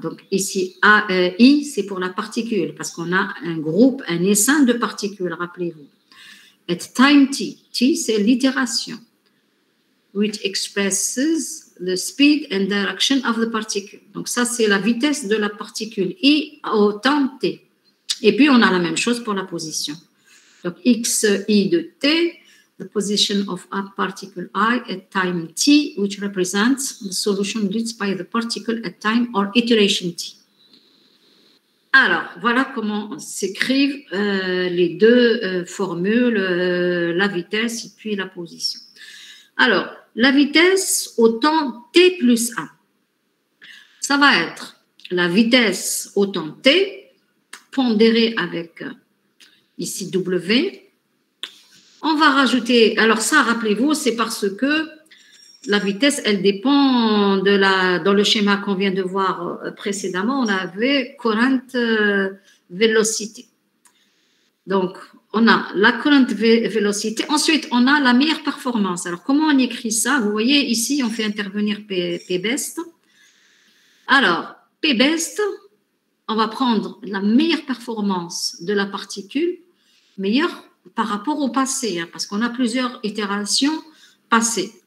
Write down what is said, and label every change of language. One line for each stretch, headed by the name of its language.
French: Donc ici, I, c'est pour la particule, parce qu'on a un groupe, un essaim de particules, rappelez-vous.
English: At time t,
French: t c'est l'itération,
English: which expresses the speed and direction of the particle.
French: Donc ça, c'est la vitesse de la particule I au temps t. Et puis, on a la même chose pour la position. Donc, x I de t,
English: the position of a particle I at time t, which represents the solution reached by the particle at time or iteration t.
French: Alors, voilà comment s'écrivent les deux formules, la vitesse et puis la position. Alors, la vitesse au temps t plus 1. Ça va être la vitesse au temps t, pondérée avec ici W. On va rajouter, alors ça, rappelez-vous, c'est parce que la vitesse, elle dépend dans le schéma qu'on vient de voir précédemment, on avait current velocity. Donc, on a la current velocity. Ensuite, on a la meilleure performance. Alors, comment on écrit ça? Vous voyez, ici, on fait intervenir P-best. Alors, P-best, on va prendre la meilleure performance de la particule, meilleure par rapport au passé, hein, parce qu'on a plusieurs itérations passées.